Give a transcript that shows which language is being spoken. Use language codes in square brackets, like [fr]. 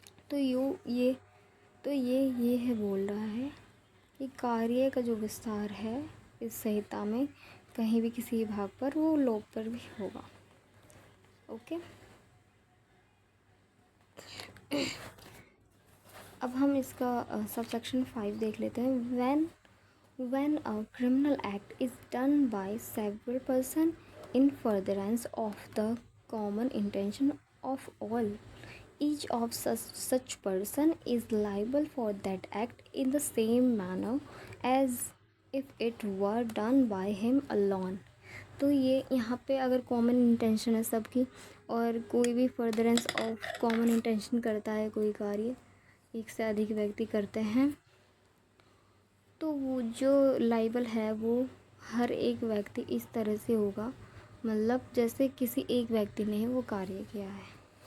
[hi] तो ये है बोल रहा है कि कार्य का जो विस्तार है इस संहिता में कहीं भी किसी भाग पर, वो लोप पर भी होगा. ओके. अब हम इसका सबसेक्शन 5 देख लेते हैं. [en] when a criminal act is done by several person in furtherance of the common intention of all, each of such person is liable for that act in the same manner as if it were done by him alone. [hi] तो ये यहाँ पे अगर common intention है सबकी, और कोई भी [en] furtherance of common intention [hi] करता है, कोई कार्य एक से अधिक व्यक्ति करते हैं, तो वो जो लाइबल है वो हर एक व्यक्ति इस तरह से होगा, मतलब जैसे किसी एक व्यक्ति ने वो कार्य किया है।